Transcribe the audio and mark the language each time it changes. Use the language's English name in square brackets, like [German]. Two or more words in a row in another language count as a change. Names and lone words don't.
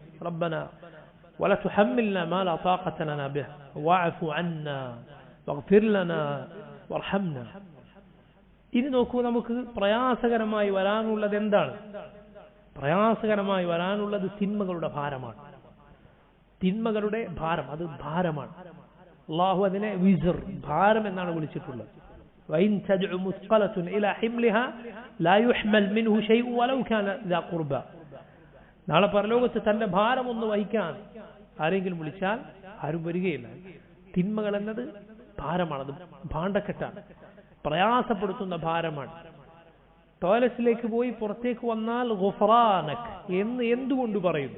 [Arabic] ربنا ولا تحملنا ما لا طاقة لنا به واعف عنا واغفر لنا وارحمنا. [Malayalam] ഇനി നോക്കൂ, നമുക്ക് പ്രയാസകരമായി വരാനുള്ളത് എന്താണ്? പ്രയാസകരമായി വരാനുള്ളത് തിന്മകളുടെ ഭാരമാണ്. തിന്മകളുടെ ഭാരം, അത് ഭാരമാണ്. അള്ളാഹു അതിനെ വിസർ, ഭാരം എന്നാണ് വിളിച്ചിട്ടുള്ളത്. [Arabic] وإن تدع مثقلة إلى حملها لا يحمل منه شيء ولو كان ذا قربى. [Malayalam] നാളെ പരലോകത്ത് തന്റെ ഭാരം ഒന്ന് വഹിക്കാൻ ആരെങ്കിലും വിളിച്ചാൽ ആരും വരികയില്ല. തിന്മകൾ എന്നത് ഭാരമാണ്, അത് ഭാണ്ഡക്കെട്ടാണ്, പ്രയാസപ്പെടുത്തുന്ന ഭാരമാണ്. ടോയ്ലറ്റിലേക്ക് പോയി പുറത്തേക്ക് വന്നാൽ ഗുഫ്രാനക് എന്ന് എന്തുകൊണ്ട് പറയുന്നു?